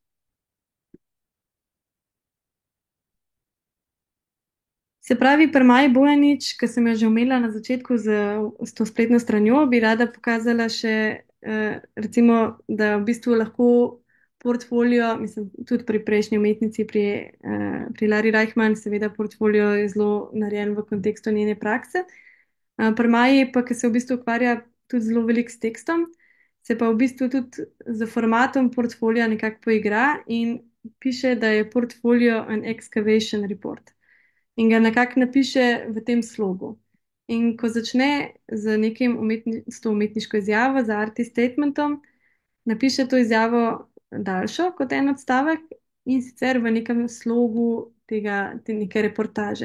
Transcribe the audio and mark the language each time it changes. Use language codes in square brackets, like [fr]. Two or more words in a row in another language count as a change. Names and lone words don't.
[sl] Se pravi, pri Maji Bojanič, ki sem jo že omenila na začetku s to spletno stranjo, bi rada pokazala še, recimo, da v bistvu lahko portfolio, mislim, tudi pri prejšnji umetnici, pri Lari Reichmann, seveda portfolio je zelo narejen v kontekstu njene prakse. Pri Maji pa, ki se v bistvu ukvarja tudi zelo veliko s tekstom, se pa v bistvu tudi z formatom portfolija nekako poigra in piše, da je portfolio [en] an excavation report [sl] in ga nekako napiše v tem slogu. In ko začne z nekim s to umetniško izjavo, za [en] artist statementom, [sl] napiše to izjavo daljšo kot en odstavek in sicer v nekem slogu te neke reportaže.